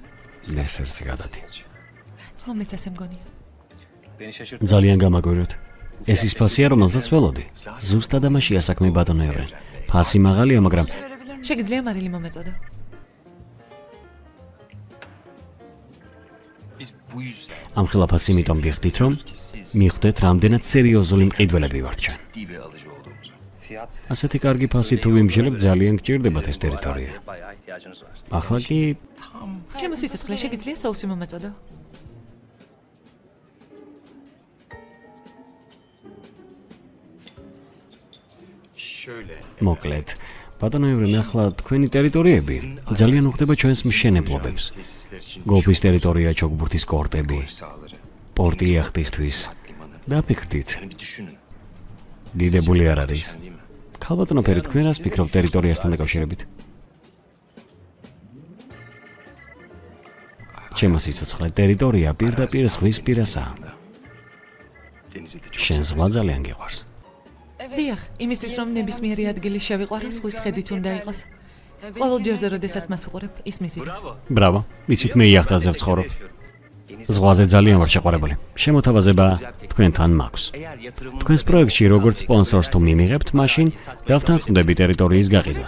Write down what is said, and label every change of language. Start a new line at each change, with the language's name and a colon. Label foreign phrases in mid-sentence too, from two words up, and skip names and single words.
Georgian: დესერტი გადადი. მომეც ასე მგონია.
Turkish: Beni şaşırttın.
Georgian: ძალიან გამაგვიროთ. ეს ის ფასია, რომელსაც ველოდი. ზუსტად ამაშია საქმე ბატონო ევრენ. ფასი მაღალია, მაგრამ შეგიძლია მარილი მომეწოდო.
Turkish: Biz bu yüzden
Georgian: ამ ხილაფაც იმიტომ ვიხდით, რომ მიხვდეთ, რამდენად სერიოზული მყიდველები ვართ ჩვენ.
Turkish: ciddi bir alıcı olduğumuzu.
Georgian: ასეთი კარგი ფასი თუ ვიმსჯელებთ, ძალიან გჭირდებათ ეს ტერიტორია.
Turkish: Bayağı ihtiyacınız var.
Georgian: ახლა კი ჩემო სიცოცხლე შეგიძლია соуსი მომეწოდო. Şöyle. მოკლედ, ბატონო ევრენ, ახლა თქვენი ტერიტორიები ძალიან უხდება ჩვენს მშენებლობებს.
Turkish: Tesisler için
Georgian: გოლფის ტერიტორია, ჩოგბურთის კორტები, sahaları. პორტი იახტისთვის. დაფიქრდით,
Turkish: Yani bir düşünün.
Georgian: დიდებული არ არის.
Turkish: Değil mi?
Georgian: ქალბატონო ფერი, თქვენ რას ფიქრობთ ტერიტორიასთან დაკავშირებით? ჩემო სიცოცხლე, ტერიტორია პირდაპირ ზღვის პირასაა.
Turkish: Denizi de çok
Georgian: შენ ზღვა ძალიან გიყვარს. დიახ, იმისთვის რომ ნებისმიერი ადგილი შევიყვარო, ზღვის ხედით უნდა იყოს. ყოველ ჯერზე, როდესაც მას ვუყურებ, ის მიზიდავს. ბრავო, ვიცით მე იახტაზე ვცხოვრობ. ზღვაზე ძალიან ვარ შეყვარებული. შემოთავაზება თქვენთან მაქვს. თქვენს პროექტში როგორც სპონსორს თუ მიმიღებთ, მაშინ დავთანხმდები ტერიტორიის გაყიდვას.